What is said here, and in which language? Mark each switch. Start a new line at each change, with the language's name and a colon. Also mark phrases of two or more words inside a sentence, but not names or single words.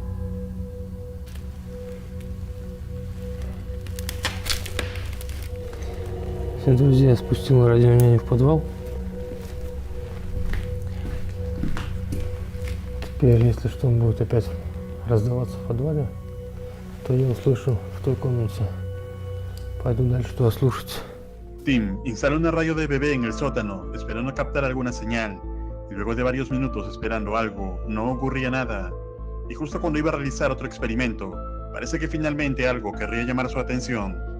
Russian: Все, друзья, я спустил радио няню в подвал. Теперь, если что будет опять раздаваться в подвале, то я услышу в той комнате. Pойду дальше туда слушать.
Spanish: Tim instala una radio de bebé en el sótano, esperando captar alguna señal, y luego de varios minutos esperando algo, no ocurría nada. Y justo cuando iba a realizar otro experimento, parece que finalmente algo querría llamar su atención.